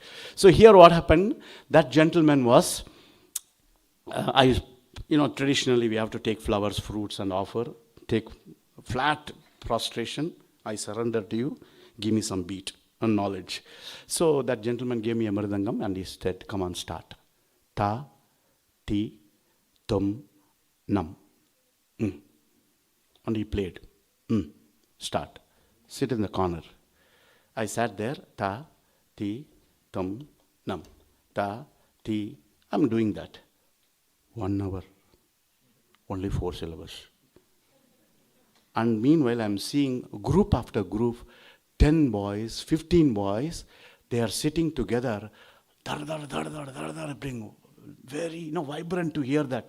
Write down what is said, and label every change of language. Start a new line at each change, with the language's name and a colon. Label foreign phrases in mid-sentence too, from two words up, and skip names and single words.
English: So here what happened, that gentleman was, traditionally we have to take flowers, fruits and offer, take flat prostration, I surrender to you, give me some beat and knowledge. So that gentleman gave me a mridangam and he said, come on, start. Ta, ti, tum, nam. And he played. Start. Sit in the corner. I sat there. Ta, ti, tum, nam. Ta, ti. I'm doing that. 1 hour. Only 4 syllables. And meanwhile, I'm seeing group after group, 10 boys, 15 boys, They are sitting together, dar, dar, dar, dar, dar, dar, bring very vibrant to hear that.